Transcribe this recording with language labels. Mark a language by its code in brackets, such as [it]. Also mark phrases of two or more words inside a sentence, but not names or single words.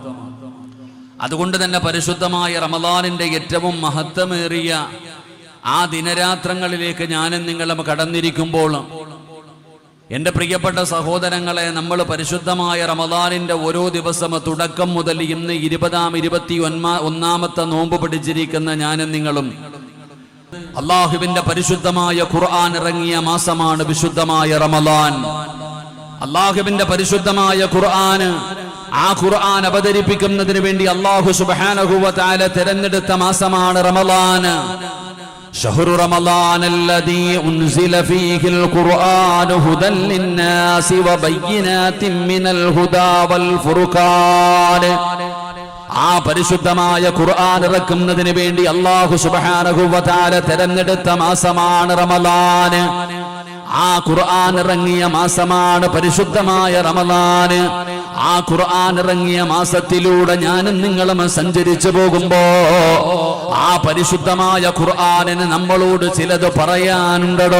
[ml] അതുകൊണ്ട് തന്നെ പരിശുദ്ധമായ റമളാനിന്റെ ഏറ്റവും മഹത്വമേറിയ ആ ദിനരാത്രങ്ങളിലേക്ക് ഞാനും നിങ്ങളും കടന്നിരിക്കുമ്പോൾ, എൻ്റെ പ്രിയപ്പെട്ട സഹോദരങ്ങളെ, നമ്മൾ പരിശുദ്ധമായ റമളാനിന്റെ ഓരോ ദിവസം തുടക്കം മുതൽ ഇന്ന് 21-ാമത്തെ നോമ്പ് പിടിച്ചിരിക്കുന്ന ഞാനും നിങ്ങളും അള്ളാഹുവിന്റെ പരിശുദ്ധമായ ഖുർആൻ ഇറങ്ങിയ മാസമാണ് വിശുദ്ധമായ റമളാൻ. അള്ളാഹുവിന്റെ പരിശുദ്ധമായ ഖുർആൻ, ആ ഖുർആൻ അവതരിപ്പിക്കുന്നതിന് വേണ്ടി അല്ലാഹു [ar] سبحانه وتعالى [ml] തിരഞ്ഞെടുത്ത മാസമാണ് റമളാൻ. [ar] شهر رمضان الذي أنزل فيه القرآن هدى للناس وبينات من الهدى والفرقان. [ml] ആ പരിശുദ്ധമായ ഖുർആൻ ഇറക്കുന്നതിന് വേണ്ടി അല്ലാഹു [ar] سبحانه وتعالى [ml] തിരഞ്ഞെടുത്ത മാസമാണ് റമളാൻ. ആ ഖുർആൻ ഇറങ്ങിയ മാസമാണ് പരിശുദ്ധമായ റമളാൻ. ആ ഖുർആൻ ഇറങ്ങിയ മാസത്തിലൂടെ ഞാനും നിങ്ങളും സഞ്ചരിച്ചു പോകുമ്പോ ആ പരിശുദ്ധമായ ഖുർആനിന് നമ്മളോട് ചിലത് പറയാനുണ്ടോ?